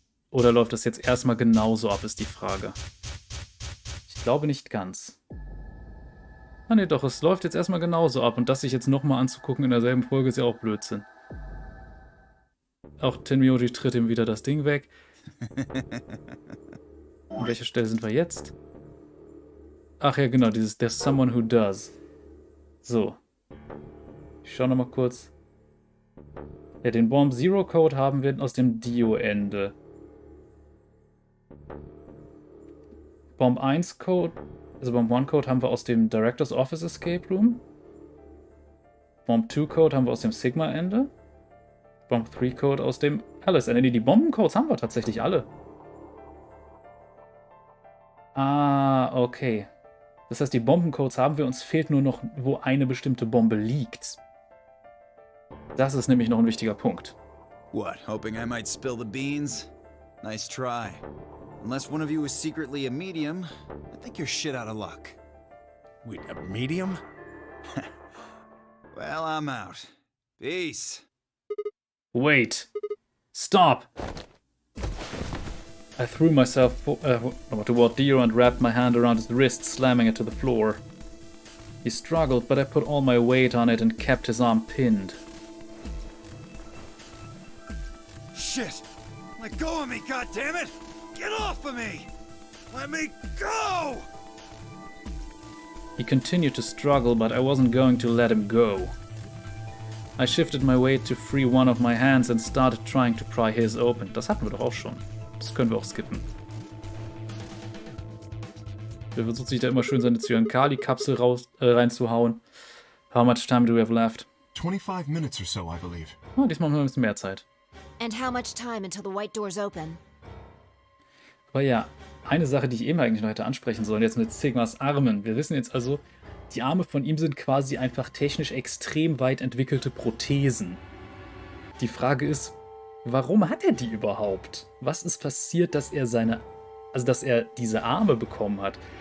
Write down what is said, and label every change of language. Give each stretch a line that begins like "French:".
German: Oder läuft das jetzt erstmal genauso ab, ist die Frage. Ich glaube nicht ganz. Ah ne, doch, es läuft jetzt erstmal genauso ab. Und das sich jetzt nochmal anzugucken in derselben Folge ist ja auch Blödsinn. Auch Tenmyoji tritt ihm wieder das Ding weg. An welcher Stelle sind wir jetzt? Ach ja, genau, dieses
English: There's someone who does.
German: So. Ich schau nochmal kurz. Ja, den Bomb Zero Code haben wir aus dem Dio-Ende. Bomb 1 Code, also Bomb 1 Code haben wir aus dem Director's Office Escape Room. Bomb 2 Code haben wir aus dem Sigma Ende. Bomb 3 Code aus dem Alice Ende. Die Bombencodes haben wir tatsächlich alle. Ah, okay. Das heißt, die Bombencodes haben wir, uns fehlt nur noch, wo eine bestimmte Bombe liegt. Das ist nämlich noch ein wichtiger Punkt.
English: What, hoping I might spill the beans? Nice try. Unless one of you is secretly a medium, I think you're shit out of luck. Wait, a medium? Well, I'm out. Peace. Wait. Stop! I threw myself toward Dio and wrapped my hand around his wrist, slamming it to the floor. He struggled, but I put all my weight on it and kept his arm pinned. Shit! Let go of me, goddammit! Get off of me! Let me go! He continued to struggle, but I wasn't going to let him go. I shifted my weight to free one of my hands and started trying to pry his open.
German: Das hatten wir doch auch schon. Das können wir auch skippen. Der versucht sich da immer schön seine Zyankali-Kapsel reinzuhauen.
English: How much time do we have left? 25 minutes or so, I believe.
German: Oh, diesmal haben wir ein bisschen mehr Zeit.
English: And how much time until the white doors open?
German: Aber ja, eine Sache, die ich eben eigentlich noch hätte ansprechen sollen, jetzt mit Sigmas Armen. Wir wissen jetzt also, die Arme von ihm sind quasi einfach technisch extrem weit entwickelte Prothesen. Die Frage ist, warum hat er die überhaupt? Was ist passiert, dass er diese Arme bekommen hat?